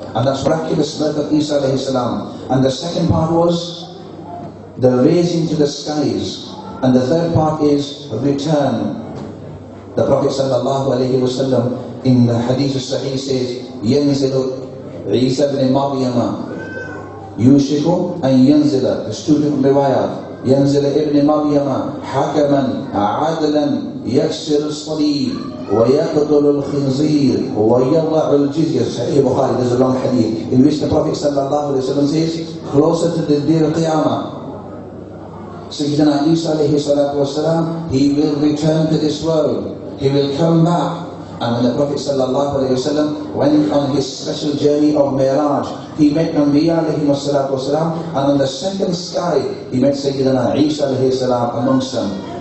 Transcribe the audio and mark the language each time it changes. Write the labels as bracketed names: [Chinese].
[English] And that's miraculous birth of Isa alayhi salam. And the second part was the raising to the skies. And the third part is return. The Prophet sallallahu alayhi wa sallam in the hadith al-sahih says, [Arabic] يَنزِلُ عِيسَى بْنِ مَرْيَمَ يُوشِكُ أَن يَنزِلَ. [English] The student riwayat, [Arabic] ينزل ابن مريم حكما عدلا يكسر الصليب ويقتل الخنزير ويضع الجزية. [English] Sahih Bukhari, there's a long hadith in which the Prophet sallallahu alaihi wasallam says, closer to the day of Qiyamah, Sayyidina Isa alayhi salatu wasalam, he will return to this world, he will come back. And when the Prophet sallallahu alayhi wasallam went on his special journey of Mi'raj, he met Anbiya alayhi salatu wasalam, and on the second sky he met Sayyidina Isa alayhi salam amongst them.